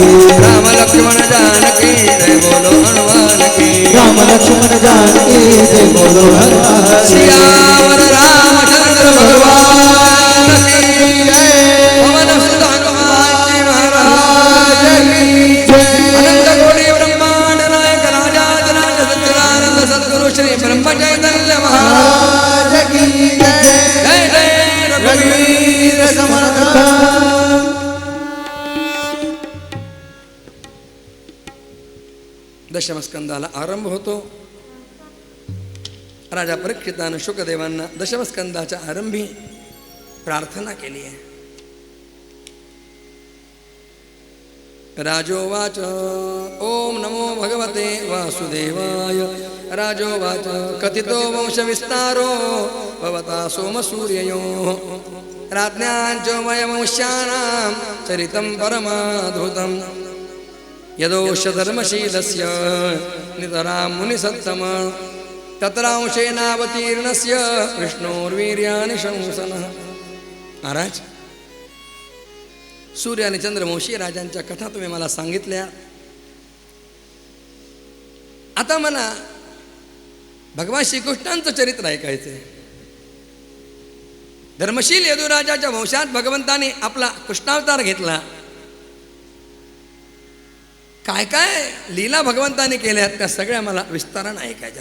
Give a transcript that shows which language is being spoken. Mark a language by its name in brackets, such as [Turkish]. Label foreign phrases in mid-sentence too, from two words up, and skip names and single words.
[Hindi] राम लक्ष्मण जानकी जय बोलो हनुमान की राम लक्ष्मण जानकी जय बोलो हनुमान की सियावर रामचंद्र भगवान की जय पवन सुत हनुमान जी महाराज की जय अनंत कोटि ब्रह्मांड नायक राजाधिराज सच्चिदानंद सद्गुरु श्री ब्रह्म चैतन्य महाराज की जय [Marathi] जय जय रघुवीर समर्थ दशमस्कंदाला आरंभ होतो. राजा परीक्षितानं शुकदेवांना दशमस्कंदाच्या आरंभी प्रार्थना केली आहे. [Sanskrit] राजोवाच ओम नमो भगवते वासुदेवाय. राजोवाच कथितो वंशविस्तारो भवता सोमसूर्ययोः राज्ञाञ्च वयवंश्यानां चरितं परमाद्भुतं यदोषधर्मशीलस्य नितरां मुनिसत्तम तत्रांशेनावतीर्णस्य विष्णोर्वीर्याणि शंसनः. [Marathi] महाराज, सूर्य आणि चंद्रवंशी राजांच्या कथा तुम्ही मला सांगितल्या. आता मला भगवान श्रीकृष्णांचं चरित्र ऐकायचं आहे. धर्मशील यदुराजाच्या वंशात भगवंताने आपला कृष्णावतार घेतला काय काय लीला भगवंताने केल्यात त्या सगळ्या मला विस्तारानं ऐकायच्या.